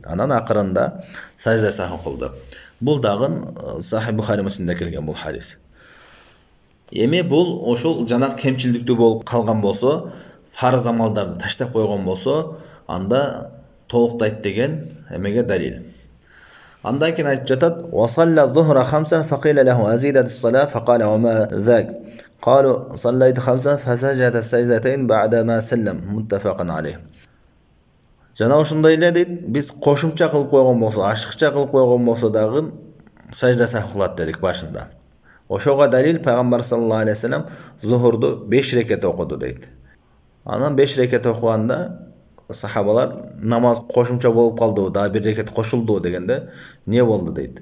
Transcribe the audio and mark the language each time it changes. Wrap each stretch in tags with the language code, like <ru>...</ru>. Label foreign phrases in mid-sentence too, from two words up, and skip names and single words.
<ky>Анан акырында сажда саху кылды. Бул дагы Сахih Бухари Муслимде келген бул хадис. Эми бул ошол жана кемчилдиктүү болуп калган болсо, фарыз амалдарды таштап койгон болсо, анда толуктайт деген эмеге далил. Андан кийин айтып жатат:</ky> <ar>"وصلى الظهر خمسا فقيل له أزيدت الصلاة فقال وما ذاك." قالوا صليت خمسا فسجد سجدتين بعد ما سلم. متفق عليه.</ar> <ky>Жана ошондой эле дейт, биз кошумча кылып койгон болсо, ашыкча кылып койгон болсо дагы сажда саху кылат дедик башында. Ошого далил Пайгамбар</ky> <ar>صلى الله عليه وسلم</ar> <ky>зухурду 5 рекет окуду дейт. Анан 5 рекет окуганда сахабалар намаз кошумча болуп калды, да бир рекет кошулду дегенде, не болду дейт.</ky>